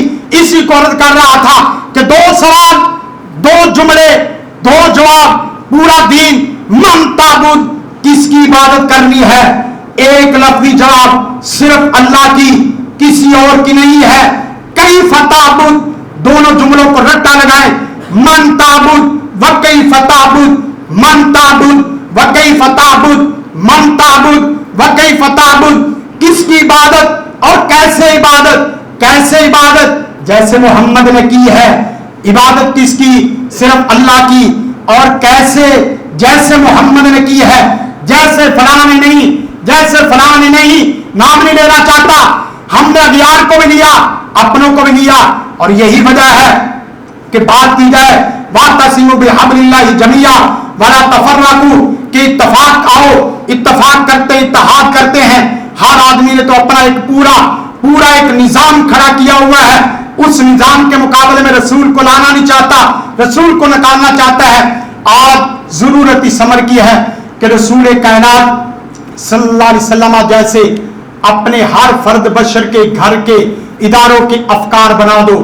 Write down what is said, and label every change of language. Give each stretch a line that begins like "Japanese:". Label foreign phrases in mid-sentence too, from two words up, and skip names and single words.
Urdu: اسی کو عرض کر رہا تھا کہ 2 سوال, 2 جملے, 2 جواب, پورا دین.
Arabic: من تعبد,
Urdu: کس کی عبادت کرنی ہے؟ ایک لفظی جواب صرف اللہ کی, کسی اور کی نہیں ہے.
Arabic: کیف تعبد,
Urdu: دونوں جملوں کو رٹا لگائیں.
Arabic: من تعبد و کیف تعبد, من تعبد و کیف تعبد, من تعبد و کیف تعبد.
Urdu: کس کی عبادت اور کیسے عبادت؟ کیسے عبادت؟ جیسے محمد نے کی ہے. عبادت کس کی؟ صرف اللہ کی. اور کیسے؟ جیسے محمد نے کی ہے, جیسے فلاں نے نہیں, جیسے فلاں نے نہیں. نام نہیں لینا چاہتا, ہم نے اغیار کو بھی لیا, اپنوں کو بھی لیا. اور یہی وجہ ہے کہ بات کی جائے
Arabic: واعتصموا بحبل اللہ جمیعا ولا تفرقوا,
Urdu: کہ اتفاق آؤ, اتفاق کرتے, اتحاد کرتے ہیں. ہر آدمی نے تو اپنا ایک پورا ایک نظام کھڑا کیا ہوا ہے. اس نظام کے مقابلے میں رسول کو لانا نہیں چاہتا, رسول کو نکالنا چاہتا ہے. آج ضرورت اس امر کی ہے کہ رسول کائنات
Arabic: صلی اللہ علیہ وسلم
Urdu: جیسے اپنے ہر فرد بشر کے گھر کے اداروں کے افکار بنا دو.